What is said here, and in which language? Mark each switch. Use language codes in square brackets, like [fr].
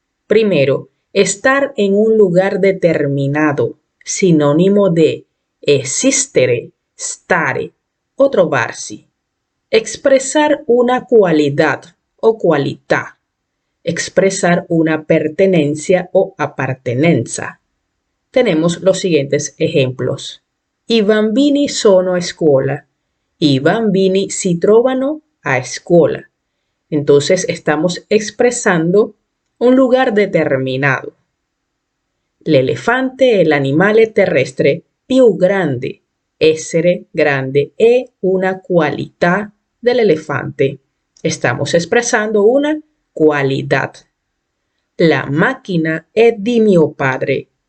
[es] Primero, estar en un lugar determinado, sinónimo de esistere, stare o trovarsi. Expresar una cualidad o qualità. Expresar una pertenencia o appartenenza. Tenemos los siguientes ejemplos. [it] I bambini sono a scuola. I bambini si trovano a scuola. [es] Entonces estamos expresando un lugar determinado. [it] L'elefante è l'animale terrestre più grande. Essere grande è una qualità dell'elefante. [es] Estamos expresando una cualidad. [it] La máquina è di mio padre.